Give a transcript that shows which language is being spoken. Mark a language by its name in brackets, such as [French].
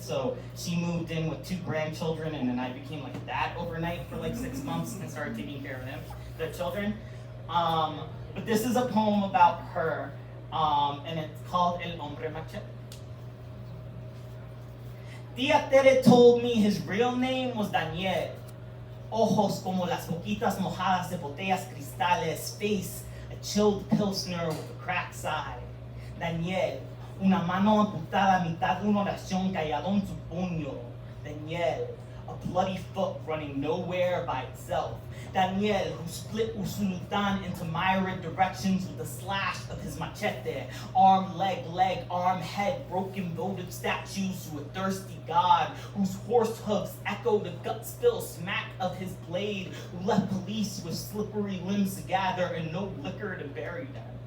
[English] So she moved in with 2 grandchildren, and then I became like a dad overnight for like 6 months and started taking care of them, their children. But this is a poem about her, and it's called El Hombre Machete. Tia Tere told me his real name was Daniel. [Spanish] Ojos como las boquitas mojadas de botellas cristales. [English] Face, a chilled pilsner with a cracked side. [Spanish] Daniel, una mano amputada a mitad de una oración callado en su puño. [English] Daniel, a bloody foot running nowhere by itself. Daniel, who split Usulután into myriad directions with a slash of his machete. Arm, leg, arm, head, broken votive statues to a thirsty god, whose horse hooves echo the gut spill smack of his blade, who left police with slippery limbs to gather and no liquor to bury them.